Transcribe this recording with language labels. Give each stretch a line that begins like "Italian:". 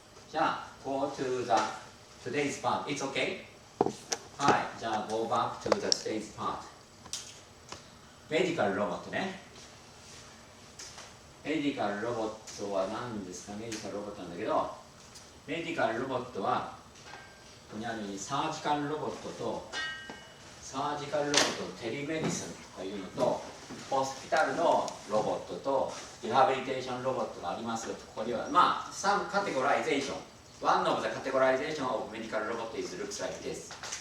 English: じゃあ、go to the today's part. It's okay? はい。じゃあ、go back to the today's part.
Japanese: メディカルロボットね。メディカルロボットは何ですか？メディカルロボットなんだけど、メディカルロボットは、ここにあるようにサージカルロボットと、サージカルロボット、テレメディスンというのと、ホスピタルのロボットと、リハビリテーションロボットがありますよと、ここには、まあ、
English: some categorization. One of the categorization of medical robot is looks like this.